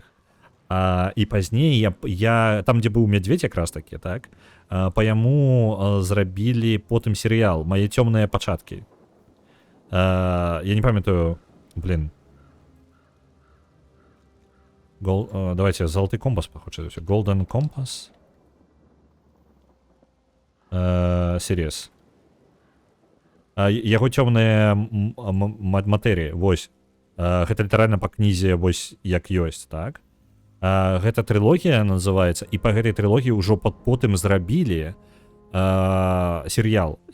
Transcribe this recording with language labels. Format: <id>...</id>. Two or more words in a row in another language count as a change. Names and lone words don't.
<be>І пазней я там, дзе быў мядзведзь якраз такі, так, па яму зрабілі потым серыял «Мае цёмныя пачаткі». Я не памятаю,</be> <ru>давайте «Золоты компас» похоже, «Golden Compass». Серьез.</ru> <be>Яго цёмныя матэрыі, вось. Гэта літаральна па кнізе вось як ёсць, так? Гэта трылогія называецца, і па гэтай трылогіі ўжо потым зрабілі серыял.</be>